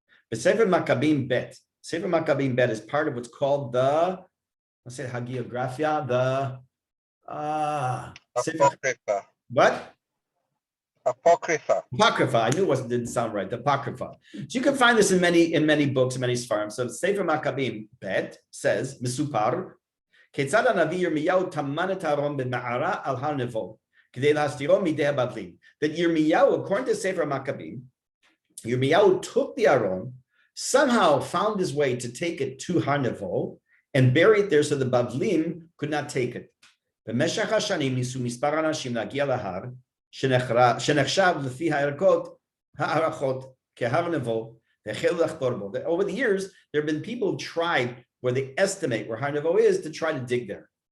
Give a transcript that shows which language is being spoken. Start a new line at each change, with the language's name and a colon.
English: But Sefer Maccabim Bet is part of what's called the, let's say Hagiography, the Apocrypha. What? Apocrypha. Apocrypha. I knew it didn't sound right. The Apocrypha. So you can find this in many books, many Sfarim. So Sefer Maccabim Bet says, Misupar,
Hebrew: כיצד הנביא ירמיהו טמן את הארון במערה על הר נבו, כדי להסתירו מידי הבבלים.
English: That Yirmiyahu, according to Sefer Maccabim, Yirmiyahu took the Aron, somehow found his way to take it to Har Nevo, and bury it there so the Bavlim could not take it.
Hebrew: במשך השנים ניסו מספר אנשים להגיע להר, שנחשב לפי הערכות כהר נבו, והחלו לחפור בו.
English: Over the years, there have been people who tried where they estimate where Har Nevo is to try to dig there.